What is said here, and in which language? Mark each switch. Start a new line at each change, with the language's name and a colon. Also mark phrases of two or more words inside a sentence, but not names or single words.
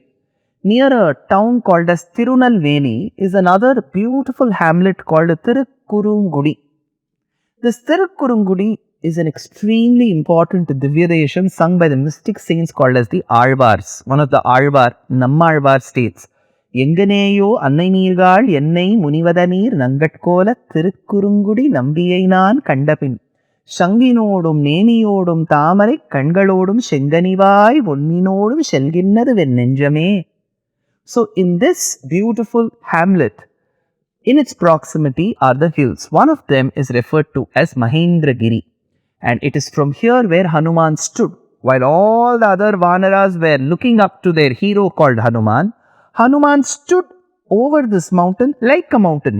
English: Near a town called as Tirunalveli is another beautiful hamlet called Thirukkurungudi. This Thirukkurungudi is an extremely important Divyadesham sung by the mystic saints called as the Alvars. One of the Alvar, Nammalvar states,
Tamil: எங்ஙனேயோ அன்னைமீர்காள் என்னை முனிவதுநீர் நங்கட்கோலத் திருக்குறுங்குடி நம்பியை நான் கண்டபின். சங்கினோடும் நேமியோடும் தாமரை கண்களோடும் செங்கனிவாய் ஒன்னினோடும் செல்கின்றது வெண்ணெஞ்சமே.
English: So in this beautiful hamlet, in its proximity are the hills. One of them is referred to as Mahendragiri, and it is from here where Hanuman stood. While all the other Vanaras were looking up to their hero called Hanuman, Hanuman stood over this mountain like a mountain.